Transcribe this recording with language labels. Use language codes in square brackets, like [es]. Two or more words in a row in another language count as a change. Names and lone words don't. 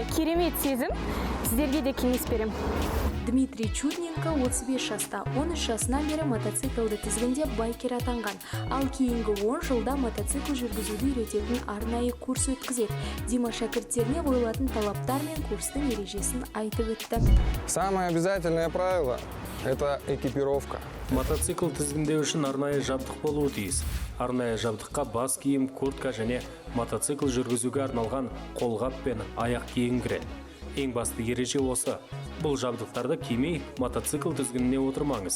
[kk] Керемет сезім, сіздерге де кеңес берем. Дмитрий Чудненко 35 жаста, 13 жасынан бері мотоциклді тізгіндеп байкер атанған. Ал кейінгі 10 жылда мотоцикл жүргізуді үйрететін арнайы курс өткізеді. Дима шәкірттеріне қойылатын талаптар мен курстың ережесін айтып өтті. [ru] Самое обязательное правило – это экипировка. [kk] Мотоцикл тізгіндеу үшін арнайы жабдық болуы тиіс. Арнайы жабдыққа бас киім, куртка және мотоцикл жүргізуге арналған қолғап пен аяқ киім кіреді. Ең басты ереже осы. Бұл жабдықтарды кимей, мотоцикл тізгініне отырмаңыз.